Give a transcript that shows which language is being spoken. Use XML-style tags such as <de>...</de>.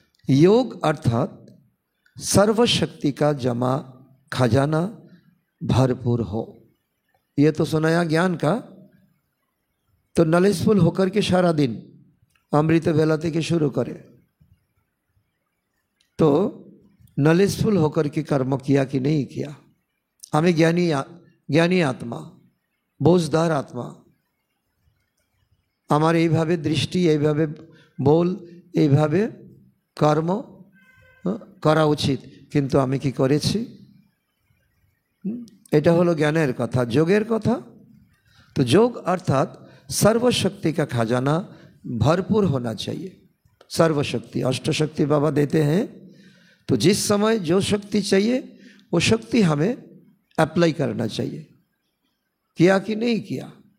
<hi>योग अर्थात सर्वशक्ति का जमा खजाना भरपूर हो। ये तो सुनाया ज्ञान का। तो नॉलेजफुल होकर के सारा दिन अमृत बेला থেকে शुरू करे। तो नॉलेजफुल होकर के कर्म किया कि नहीं किया। हमें ज्ञानी आत्मा, बोझदार आत्मा,</hi> <bn>আমার এইভাবে দৃষ্টি, এইভাবে বল, এইভাবে কর্ম করা উচিত, কিন্তু আমি কি করেছি? এটা হলো জ্ঞানের কথা। যোগের কথা</bn> <hi>तो योग अर्थात सर्वशक्ति का खजाना भरपूर होना चाहिए। सर्वशक्ति अष्टशक्ति बाबा देते हैं। तो जिस समय जो शक्ति चाहिए वो शक्ति हमें अप्लाई करना चाहिए। किया कि नहीं किया?</hi>